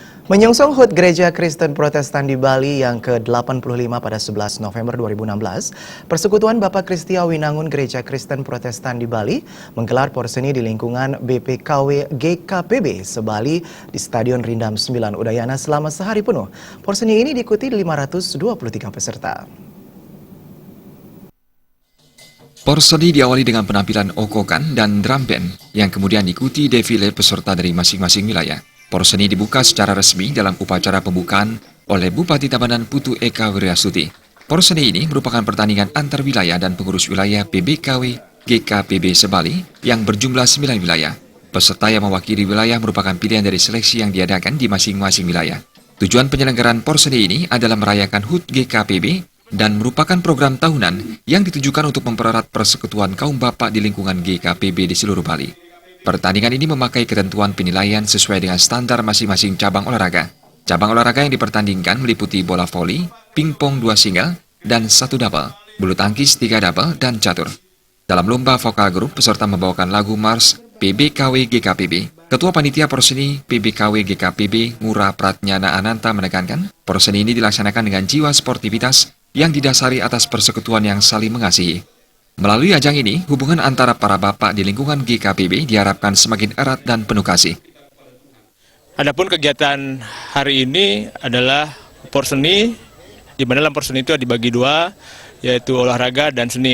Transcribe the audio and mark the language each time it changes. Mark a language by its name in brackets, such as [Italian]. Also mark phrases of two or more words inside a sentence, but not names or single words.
[Indonesian] Menyongsong HUT Gereja Kristen Protestan di Bali yang ke-85 pada 11 November 2016, Persekutuan Bapak Kristia Winangun Gereja Kristen Protestan di Bali menggelar porseni di lingkungan BPKW GKPB Sebali di Stadion Rindam 9 Udayana selama sehari penuh. Porseni ini diikuti 523 peserta. Porseni diawali dengan penampilan okokan dan [English] drum band [Indonesian] yang kemudian diikuti defile peserta dari masing-masing wilayah. Porseni dibuka secara resmi dalam upacara pembukaan oleh Bupati Tabanan Putu Eka Wiryasuti. Porseni ini merupakan pertandingan antar wilayah dan pengurus wilayah PBKW GKPB Sebali yang berjumlah 9 wilayah. Peserta yang mewakili wilayah merupakan pilihan dari seleksi yang diadakan di masing-masing wilayah. Tujuan penyelenggaraan Porseni ini adalah merayakan HUT GKPB dan merupakan program tahunan yang ditujukan untuk mempererat persekutuan kaum bapak di lingkungan GKPB di seluruh Bali. Pertandingan ini memakai ketentuan penilaian sesuai dengan standar masing-masing cabang olahraga. Cabang olahraga yang dipertandingkan meliputi bola voli, pingpong 2 single, dan 1 double, bulu tangkis 3 double, dan catur. Dalam lomba vokal grup, peserta membawakan lagu Mars PBKW GKPB. Ketua Panitia Porseni PBKW GKPB, Ngurah Pratnyana Ananta menekankan, porseni ini dilaksanakan dengan jiwa sportivitas yang didasari atas persekutuan yang saling mengasihi. Melalui ajang ini, hubungan antara para bapak di lingkungan GKPB diharapkan semakin erat dan penuh kasih. Adapun kegiatan hari ini adalah porseni, di mana dalam porseni itu dibagi dua, yaitu olahraga dan seni.